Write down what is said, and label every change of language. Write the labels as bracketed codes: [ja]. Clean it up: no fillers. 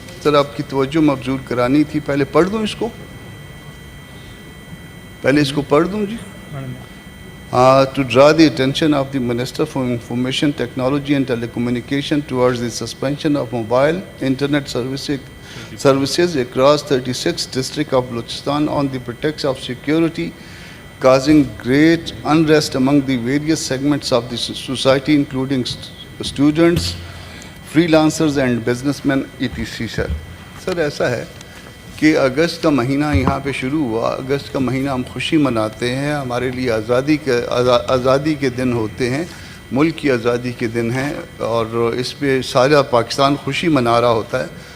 [ur] سر آپ کی توجہ مبذول کرانی تھی. پہلے پڑھ دوں اس کو، پہلے اس کو پڑھ دوں. [en] جی to draw the attention of the Minister for Information Technology and Telecommunication towards the suspension of mobile internet services across 36 districts of Balochistan on the pretext of security, causing great unrest among the various segments of the society, including students, freelancers and businessmen etc. [ur] سر ایسا ہے کہ اگست کا مہینہ یہاں پہ شروع ہوا. اگست کا مہینہ ہم خوشی مناتے ہیں، ہمارے لیے آزادی کے دن ہوتے ہیں، ملک کی آزادی کے دن ہیں، اور اس پہ سارا پاکستان خوشی منا رہا ہوتا ہے.